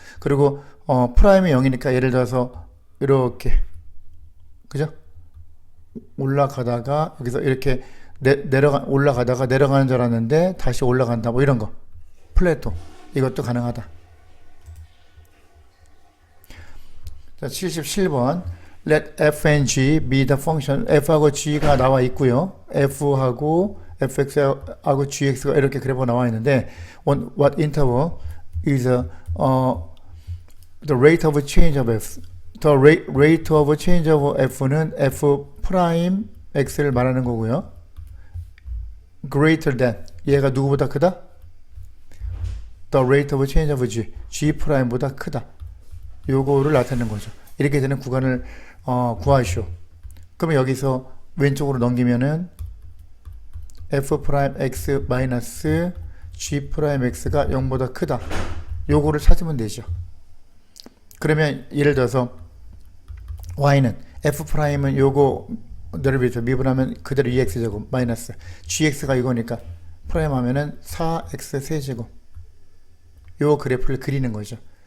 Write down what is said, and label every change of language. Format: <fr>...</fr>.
<ko>그리고 프라임이 0이니까 예를 들어서 이렇게 그죠? 올라가다가 여기서 이렇게 올라가다가 내려가는 줄 알았는데 다시 올라간다 뭐 이런 거 플래토 이것도 가능하다.</ko> <en>자, 77번 let f and g be the function</en> <ko>f하고 g가 나와 있고요. f하고 fx하고 gx가 이렇게 그래프가 나와 있는데</ko> <en>on what interval is the rate of change of f the rate of change of</en> <ko>f는 f 프라임 x를 말하는 거고요.</ko> <en>greater than</en> <ko>얘가 누구보다 크다?</ko> <en>the rate of change of g</en> <ko>프라임보다 크다. 요거를 나타내는 거죠. 이렇게 되는 구간을 구하시오. 그러면 여기서 왼쪽으로 넘기면은 f 프라임 x 마이너스 g 프라임 x가 0보다 크다. 요거를 찾으면 되죠. 그러면 예를 들어서 y는 f 프라임은 요거 데리베이티브 미분하면 그대로 2x제곱 마이너스 gx가 이거니까 프라임 하면은 4x 세제곱 요 그래프를 그리는 거죠.</ko>